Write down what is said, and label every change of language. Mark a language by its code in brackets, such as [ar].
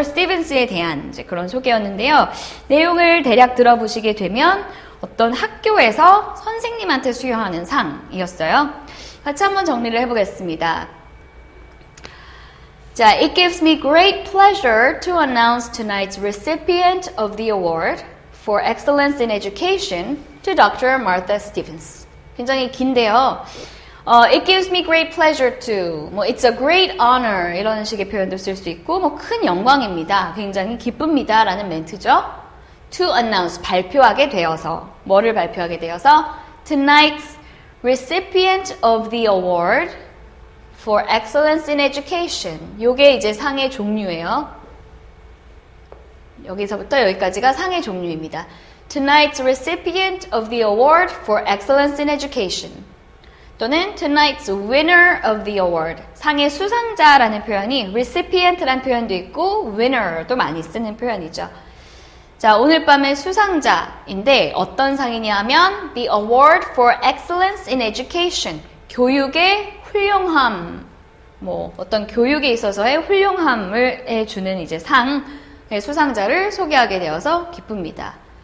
[ko] Stevens에 대한 이제 그런 소개였는데요. 내용을 대략 들어보시게 되면 어떤 학교에서 선생님한테 수여하는 상이었어요. 같이 한번 정리를 해보겠습니다. [en] 자, it gives me great pleasure to announce tonight's recipient of the award for excellence in education to Dr. [ko] Martha Stevens. 굉장히 긴데요. [en] It gives me great pleasure to, it's a great honor [ko] 이런 식의 표현도 쓸 수 있고, 큰 영광입니다. 굉장히 기쁩니다. 라는 멘트죠. [en] To announce, [ko] 발표하게 되어서, 뭐를 발표하게 되어서? [en] Tonight's recipient of the award for excellence in education. [ko] 요게 이제 상의 종류예요. 여기서부터 여기까지가 상의 종류입니다. [en] Tonight's recipient of the award for excellence in education. 또는 tonight's winner of the award. [ko] 상의 수상자라는 표현이 recipient라는 표현도 있고 winner도 많이 쓰는 표현이죠. 자, 오늘 밤의 수상자인데 어떤 상이냐 하면 [en] the award for excellence in education. [ko] 교육의 훌륭함, 어떤 교육에 있어서의 훌륭함을 주는 이제 상의 수상자를 소개하게 되어서 기쁩니다.